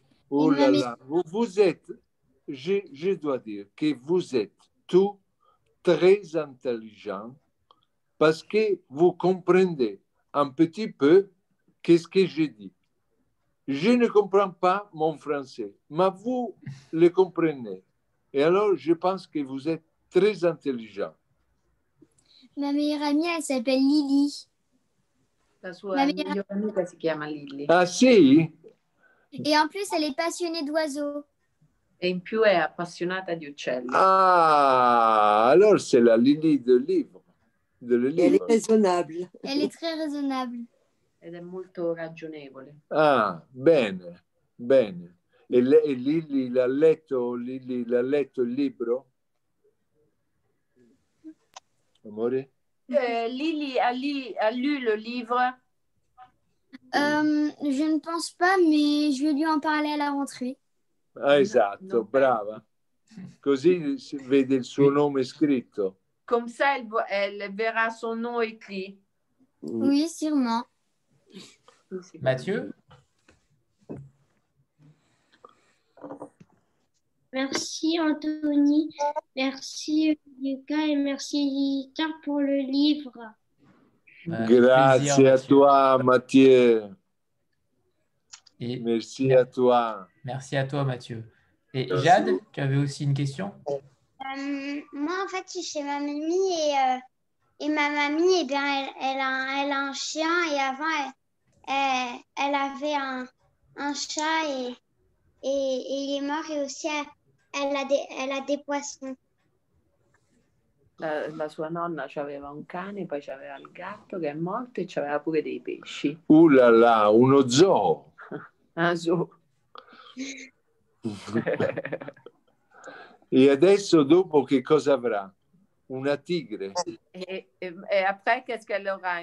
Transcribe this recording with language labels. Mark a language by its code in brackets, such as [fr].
[fr] Oh là là, vous êtes, je dois dire que vous êtes tous très intelligents parce que vous comprenez un petit peu qu'est-ce que je dis. Je ne comprends pas mon français, mais vous le comprenez. Et alors, je pense que vous êtes très intelligent. Ma meilleure amie, elle s'appelle Lily. [it] La sua migliore amica si chiama Lily. Ah sì? [fr] Et en plus, elle est passionnée d'oiseaux. [it] E in più è appassionata di uccelli. [fr] Ah, alors c'est la Lily de livre. Elle est raisonnable. Elle est très raisonnable. [it] Ed è molto ragionevole. Ah, bene, bene. E Lily l'ha letto il libro? Amore? [fr] Lily a lu le livre? Je ne pense pas, mais je vais lui en parler à la rentrée. [it] Ah, esatto, brava. Così si vede il suo nome scritto. [fr] Comme ça, elle verra son nom écrit. Oui, sûrement. Mathieu? Merci Anthony, merci Lucas et merci Car pour le livre. [it] Grazie a toi Mathieu. [fr] Et merci à toi. Merci à toi Mathieu. Et Jade, tu avais aussi une question? Moi en fait, je suis chez ma mamie et ma mamie, eh bien, elle a un chien et avant, elle avait un chat et il est mort et aussi elle a des poissons. [it] La sua nonna aveva un cane, poi c'aveva il gatto che è morto e c'aveva pure dei pesci. Là là, uno zoo. [fr] Un zoo. [it] E adesso dopo che cosa avrà? Una tigre. [fr] Et après, qu'est-ce qu'elle aura?